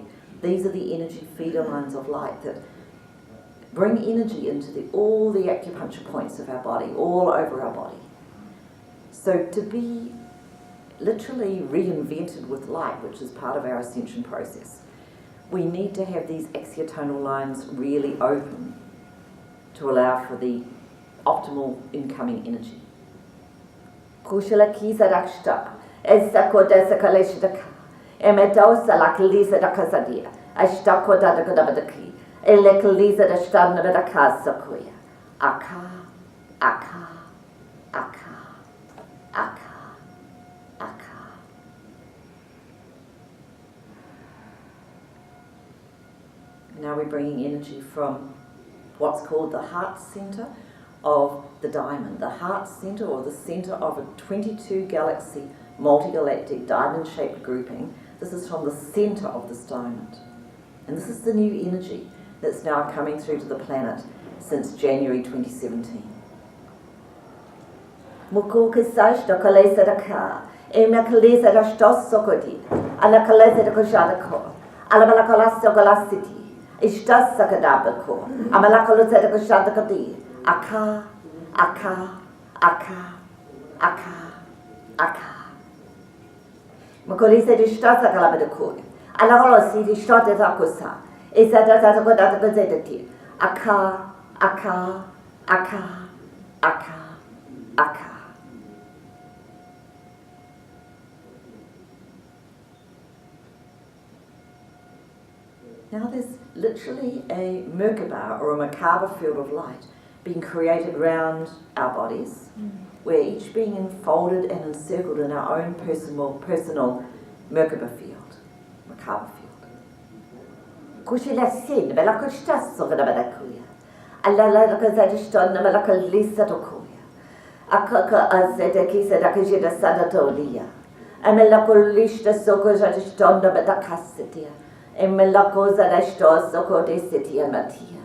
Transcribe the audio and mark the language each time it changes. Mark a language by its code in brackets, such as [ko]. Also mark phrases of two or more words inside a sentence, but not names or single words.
[en] These are the energy feeder lines of light that bring energy into all the acupuncture points of our body, all over our body. So to be literally reinvented with light, which is part of our ascension process, we need to have these activator lines really open to allow for the optimal incoming energy. Kushla kisa dakshta, esta koda sakaleshdaka, emetos la kalisa dakasadia, ashta koda dakadabadaki, Elekalisa de Stadne mit Akasakuya. Aka, Aka, Aka, Aka, Aka. Now we're bringing energy from what's called the heart center of the diamond. The heart center, or the center of a 22 galaxy multi-galactic diamond-shaped grouping. This is from the center of this diamond. And this is the new energy that's now coming through to the planet since January 2017. Mukuki sashta kalesa da ka, ema kalesa da stos sokodi, ala kalesa da koshadako, ala malakalasa galasiti, ishtas sakadabako, amalakalusa da koshadakadi, aka, aka, aka, aka, aka. Mukulisa di shtasa kalabadako, ala holosi di shtata zakusa, isa da zakodata kozedati, aka, aka, aka, aka, aka. Now there's literally a merkava or a merkava field of light being created around our bodies, where each being enfolded and encircled in our own personal merkava field, merkava field. Kushila sin, bela kushtas so gada badakuya. Allah la kazadishton na bela kalisa tokuya. Akaka azeta kisa da kajida sadatolia. Amela kulishta so kazadishton na badakasitia. Emelakoza da stos soko de sitia matia.